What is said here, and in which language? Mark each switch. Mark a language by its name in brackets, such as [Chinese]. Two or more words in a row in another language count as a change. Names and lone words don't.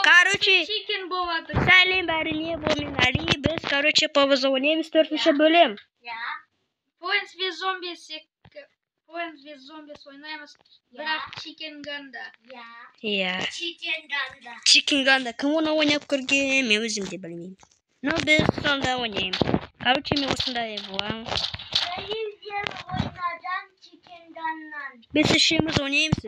[Kazakh] Короче, сәлем бәріне болмен Али. Біз, короче, повоза ойнаймыз 4-ші бөлім. Points vs Zombies ойнаймыз. Бірақ Chicken Gun'да. Иә. Chicken Gun'да. Кім оны ойнап көрген? Мен өзім де білмеймін. Но біз сонда ойнаймыз. Короче, мен осындай боламын. Біз үшеуміз ойнаймыз.